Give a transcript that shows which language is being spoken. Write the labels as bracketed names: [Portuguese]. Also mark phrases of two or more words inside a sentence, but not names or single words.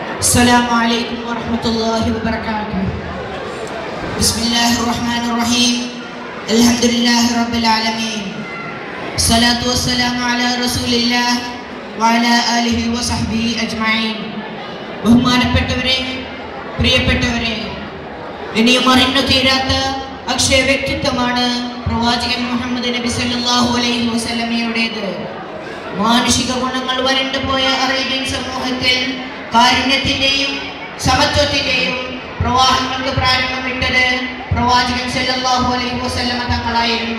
[Arabic] السلام عليكم ورحمة الله وبركاته. بسم الله الرحمن الرحيم. الحمد لله رب العالمين. الصلاة والسلام على رسول الله وعلى آله وصحبه أجمعين. [Malayalam] ബഹുമാനപ്പെട്ടവരെ, പ്രിയപ്പെട്ടവരെ, ഇനിയും അറിഞ്ഞു തീരാത്ത അക്ഷയ വ്യക്തിത്വമാണ് പ്രവാചകൻ മുഹമ്മദ് നബി [Arabic] صلى الله عليه وسلم. [Malayalam] മാനുഷിക ഗുണങ്ങൾ വരണ്ടുപോയ അറേബ്യൻ സമൂഹത്തിൽ കാരുണ്യത്തിന്റെയും സമത്വത്തിന്റെയും പ്രവാഹങ്ങൾക്ക് പ്രാരംഭമിട്ടത് പ്രവാചകൻ [Arabic] صلى الله عليه وسلم [Malayalam] തങ്ങളായിരുന്നു.